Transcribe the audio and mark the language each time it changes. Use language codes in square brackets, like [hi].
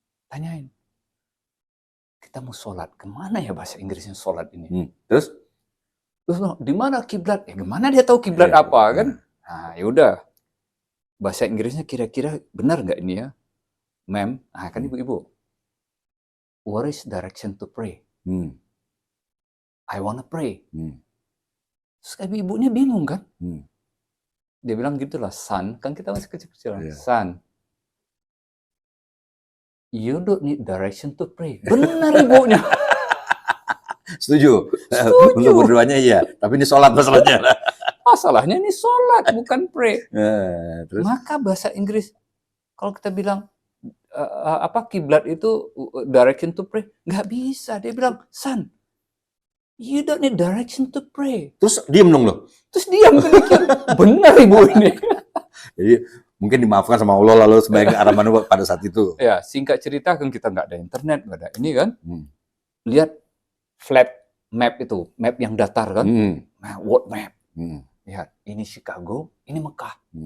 [id] Tanyain, kita mau sholat, kemana ya bahasa Inggrisnya sholat ini? Terus di mana kiblat? Ya gimana dia tahu kiblat apa kan? Nah, yaudah. Bahasa Inggrisnya kira-kira benar nggak ini ya? Ma'am, kan ibu-ibu. [en] What is direction to pray? I wanna pray. [id] Terus ibu-ibunya bingung kan? Dia bilang gitulah, [en] son, [id] kan kita masih kecil-kecilan. [en] Son, you don't need direction to pray. [id] Benar ibunya. Setuju. Untuk berdoanya iya, tapi ini sholat masalahnya. Masalahnya ini sholat, bukan pray. Terus? Maka bahasa Inggris, kalau kita bilang kiblat itu [en] direction to pray, [id] nggak bisa. Dia bilang, [en] son, you don't need direction to pray. [id] Terus diam dong lo. Terus diam kan mikir, benar ibu ini. Jadi mungkin dimaafkan sama Allah lalu sebagai arah mana pada saat itu. Ya, singkat cerita kan kita nggak ada internet, nggak ada ini kan. Lihat [en] flat map [id] itu, map yang datar kan. Nah, [en] world map. [id] Lihat, ini Chicago, ini Mekah.